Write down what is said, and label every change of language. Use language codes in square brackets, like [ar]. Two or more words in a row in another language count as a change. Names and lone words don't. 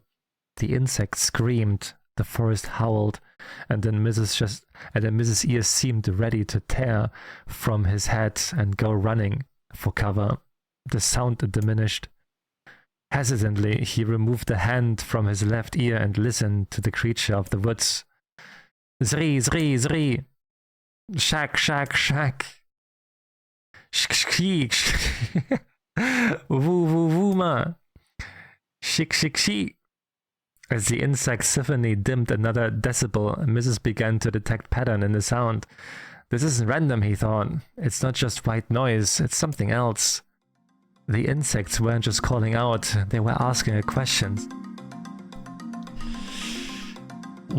[en] The insects screamed, the forest howled, and then Mrs. ears seemed ready to tear from his head and go running for cover. The sound diminished. Hesitantly, he removed a hand from his left ear and listened to the creature of the woods. "Zri, zri, zri! Shak, shak, shak! Shk, shk, woo, woo, woo, ma! Shik, shik, shik!" As the insect symphony dimmed another decibel, Mrs. began to detect pattern in the sound. This isn't random, he thought. It's not just white noise, it's something else. The insects weren't just calling out, they were asking a question.